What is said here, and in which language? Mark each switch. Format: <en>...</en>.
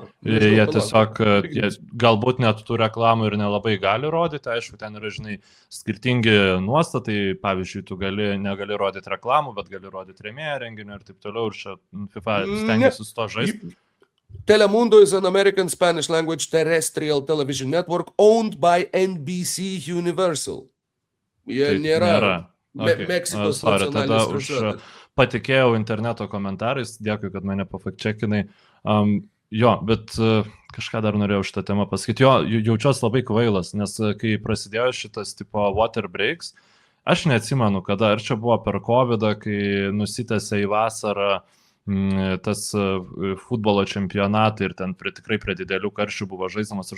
<lt>Jie tiesiog, galbūt net tų reklamų ir nelabai gali rodyti, aišku, ten yra, žinai, skirtingi nuostatai, pavyzdžiui, tu negali rodyti reklamų, bet gali rodyti rėmėją renginio ir taip toliau, ir čia FIFA stengiasi su to žaisti.</lt> <en>Telemundo is an American Spanish language terrestrial television network owned by NBC Universal.</en> <lt>Jie nėra. Meksikos nacionalinis transliuotojas. Patikėjau interneto komentarais, dėkui, kad mane pafakčekinai. Jo, bet kažką dar norėjau šitą temą pasakyti. Jo, jaučiuosi labai kvailas, nes kai prasidėjo šitas tipo</lt> <en>water breaks,</en> <lt>aš neatsimenu, kada, ar čia buvo per COVID, kai nusitęsė į vasarą tas futbolo čempionatai ir ten tikrai prie didelių karščių buvo žaidimas.</lt>